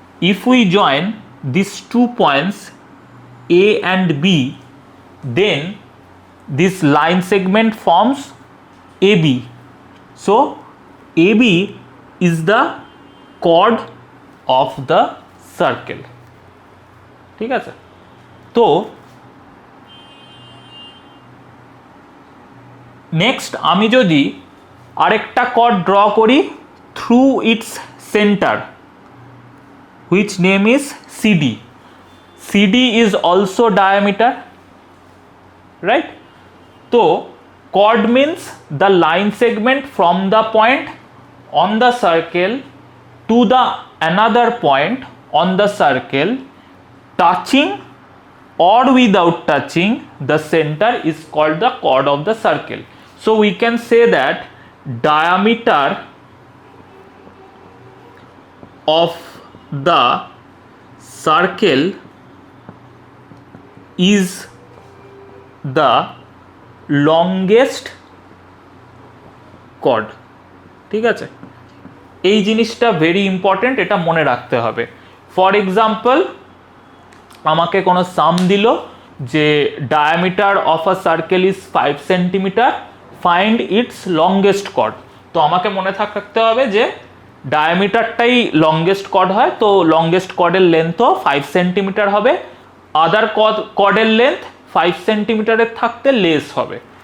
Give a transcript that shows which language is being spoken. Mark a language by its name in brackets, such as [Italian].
[English] If we join these 2 points A and B, then this line segment forms AB. So AB is the chord of the circle. [Bangla] ঠিক আছে, তো next আমি যদি আরেকটা cord draw করি [English] Through its centre, which name is CD. CD is also diameter, right? [Bangla] তো [English] chord means the line segment from the point on the circle to the another point on the circle touching or without touching the center is called the chord of the circle. So we can say that diameter of the circle is the longest chord. [Bangla] ঠিক আছে, এই জিনিসটা [English] very important, [Bangla] এটা মনে রাখতে হবে। [English] for example, [Bangla] আমাকে কোনো সাম দিল যে [English] Diameter of a circle is 5 centimetre, find its longest chord. [Bangla] তো আমাকে মনে থাকতে হবে যে ডায়ামিটারটাই লংগেস্ট কর্ড হয়, তো লংগেস্ট কর্ডের লেন্থও 5 সেন্টিমিটার হবে, আদার কর্ডের লেন্থ 5 সেন্টিমিটারের থাকতে লেস হবে।